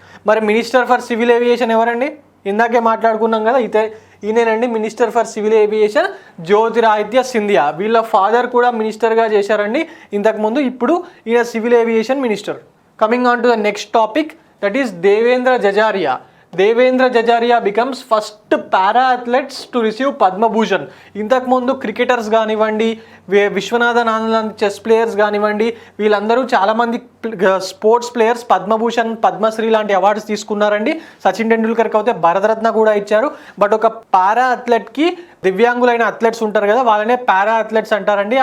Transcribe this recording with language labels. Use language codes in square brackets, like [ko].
[te] మరి minister for civil aviation ఎవరండి? ఇందాకే మాట్లాడుకున్నాం కదా, ఈయనేనండి minister for civil aviation, Jyotiraditya Scindia. వీళ్ళ ఫాదర్ కూడా మినిస్టర్గా చేశారండి ఇంతకుముందు. ఇప్పుడు ఈయన civil aviation minister. [en] Coming on to the next topic, that is Devendra Jajaria. Devendra Jajaria becomes first para athletes to receive Padma Bhushan. [te] ఇంతకుముందు క్రికెటర్స్ కానివ్వండి, విశ్వనాథన్ ఆనంద్ చెస్ ప్లేయర్స్ కానివ్వండి, వీళ్ళందరూ చాలామంది స్పోర్ట్స్ ప్లేయర్స్ పద్మభూషణ్, పద్మశ్రీ లాంటి అవార్డ్స్ తీసుకున్నారండి. సచిన్ టెండూల్కర్కి అయితే భారతరత్న కూడా ఇచ్చారు. బట్ ఒక పారా అథ్లెట్కి, దివ్యాంగులైన అథ్లెట్స్ ఉంటారు కదా, వాళ్ళనే పారా అథ్లెట్స్ అంటారండి.